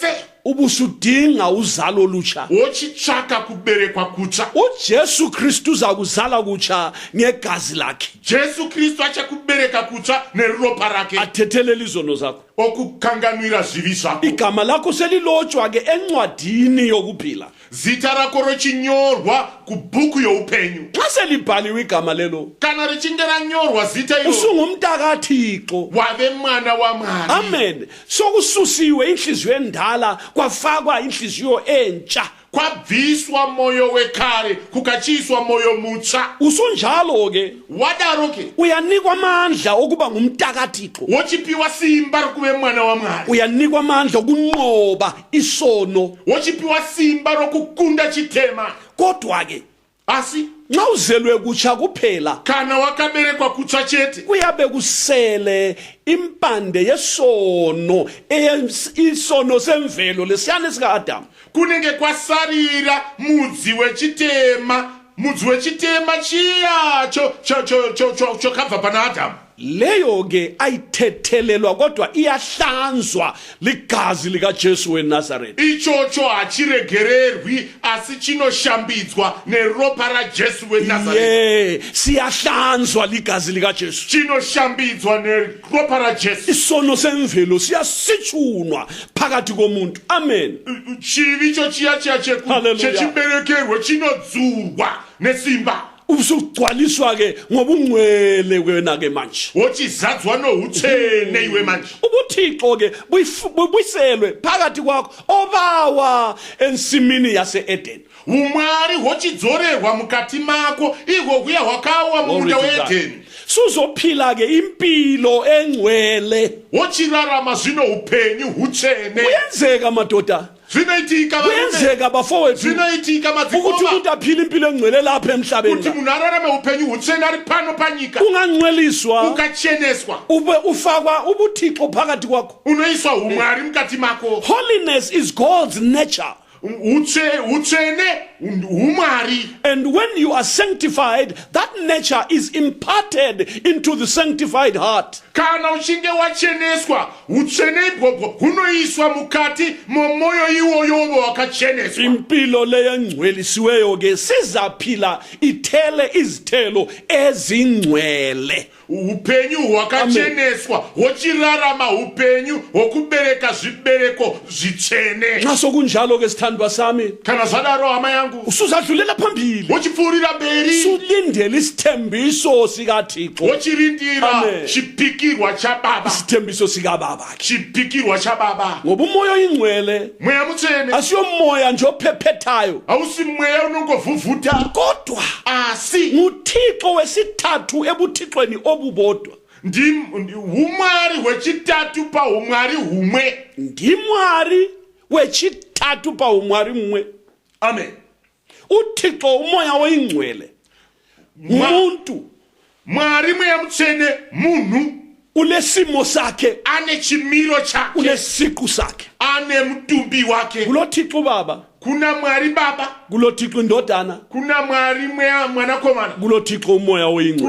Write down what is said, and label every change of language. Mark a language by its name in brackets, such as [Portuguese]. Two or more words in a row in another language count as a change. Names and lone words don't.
[North Ndebele] ubusudinga uzalo olutsha [Shona] wochitsvaka kuberekwa kutsva [North Ndebele] uJesu Kristu uza kuzala kutsha ngegazi lakhe [Shona] Jesu Kristu achakubereka kutsva neropa rake [North Ndebele] athethelela izono zakho [Shona] okukanganwira zvivi zvako [North Ndebele] igama lakho selilotshwa ke encwadini yokuphila [Shona] zita rako rochinyorwa kubhuku youpenyu [North Ndebele] xa selibhaliwe igama lelo [Shona] kana richinge ranyorwa zita iro [North Ndebele] usungumntakaThixo [Shona] wave mwana waMwari [North Ndebele] amen sokususiwe inhliziyo endala kwafakwa inhliziyo entsha [Shona] kwabviswa moyo wekare kukachiswa moyo mutsva [North Ndebele] usunjalo ke [Shona] wadaro ke [North Ndebele] uyanikwa amandla okuba ngumntakaThixo [Shona] wochipiwa simba rokuve mwana waMwari [North Ndebele] uyanikwa amandla okunqoba isono [Shona] wochipiwa simba rokukunda chitema [North Ndebele] kodwa ke [Shona] asi [North Ndebele] nxa uzelwe kutsha kuphela [Shona] kana wakaberekwa kutsva chete [North Ndebele] kuyabe kusele impande yesono isono semvelo lesiyane sika-Adamu [Shona] kunenge kwasarira mudzi wechitema chiyacho chokabva pana Adamu [North Ndebele] leyo ke ayithethelelwa kodwa iyahlanzwa ligazi likaJesu weNazaretha [Shona] ichocho hachiregererwi asi chinoshambidzwa neropa raJesu weNazaretha [North Ndebele] siyahlanzwa ligazi likaJesu [Shona] chinoshambidzwa neropa raJesu [North Ndebele] isono semvelo siyasitshunwa phakathi komuntu amen [Shona] chivi cho chiya chechiberekerwe chinodzurwa nesimba [North Ndebele] usugcwaliswa ke ngoba ungcwele wena ke manje [Shona] wochizadzwa noutsvene iwe manje [North Ndebele] ubuthixo ke buyiselwe phakathi kwakho obawa ensimini yase-Edeni [Shona] umwari hwochidzorerwa mukati mako ihwo kuya hwakawa mumunda weEdeni [North Ndebele] suzophila ke impilo engcwele [Shona] wochirarama zvino upenyu hutsvene [North Ndebele] kuyenzeka madoda [Shona] zvinoitika [North Ndebele] kuyenzeka bafowethu [Shona] zvinoitika [North Ndebele] ukuthi [Shona] madzikoma [North Ndebele] umuntu aphile impilo engcwele lapha emhlabeni [Shona] kuti munhu ararame upenyu hutsvene ari pano panyika [North Ndebele] ungangcweliswa [Shona] ukacheneswa [North Ndebele] ube ufakwa ubuthixo phakathi kwakho [Shona] unoiswa umwari mukati mako [English] holiness is God's nature [Shona] utsvene umwari [English] and when you are sanctified that nature is imparted into the sanctified heart [Shona] kana uchinge wacheneswa utsvene ibwobwo hunoiswa mukati momoyo iwoyo wakacheneswa [North Ndebele] impilo leyo engcwelisiweyo ke sizaphila ithele izithelo ezingcwele [Shona] upenyu hwakacheneswa hwochirarama upenyu hwokubereka zvibereko zvitsvene [North Ndebele] nxa sokunjalo ke sithandwa sami [Shona] kana zvadaro hama yangu [North Ndebele] usuzadlulela phambili [Shona] wochipfuurira mberi [North Ndebele] sulindele isithembiso sikaThixo [Shona] wochirindira chipikirwa chababa [North Ndebele] isithembiso sikababa [Shona] chipikirwa chababa [North Ndebele] ngoba umoya oyingcwele [Shona] mweya mutsvene [North Ndebele] asiyomoya nje ophephethayo [Shona] hausi mweya unongovhuvhuta [North Ndebele] kodwa [Shona] asi [North Ndebele] nguThixo wesithathu ebuthixweni obubodwa [Shona] umwari hwechitatu paumwari humwe. ndimwari wechitatu paumwari mumwe. Amen. [North Ndebele] uthixo umoya oyingcwele umuntu [Shona] mwari mweya mutsvene munhu [North Ndebele] ulesimo sakhe [Shona] ane chimiro chake, [North Ndebele] unesiqu sakhe. [Shona] ane mutumbi wake. [North Ndebele] kulothixo baba, [Shona] Kuna mwari baba, [North Ndebele] kulothixo indodana, [Shona] kuna mwari mweya mwanakomana, [North Ndebele] kulothixo umoya oyingcwele.